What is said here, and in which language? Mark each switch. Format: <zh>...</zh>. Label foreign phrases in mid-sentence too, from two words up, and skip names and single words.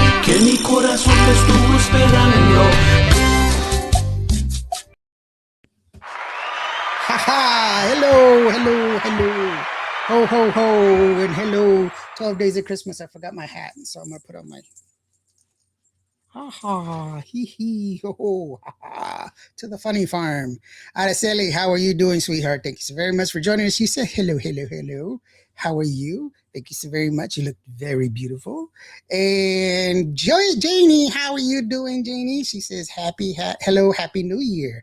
<es>que mi corazón te estuvo esperando. Ha!</es> <en>Hello, hello, hello. Ho, ho, ho, and hello. 12 days of Christmas. I forgot my hat, and so I'm going to put on my ha ha, hee hee, ho ho, ha ha, to the funny farm. Araceli, how are you doing, sweetheart? Thank you so very much for joining us. She said, hello, hello, hello. How are you? Thank you so very much. You look very beautiful. And Janie, how are you doing, Janie? She says, hello, happy new year.</en>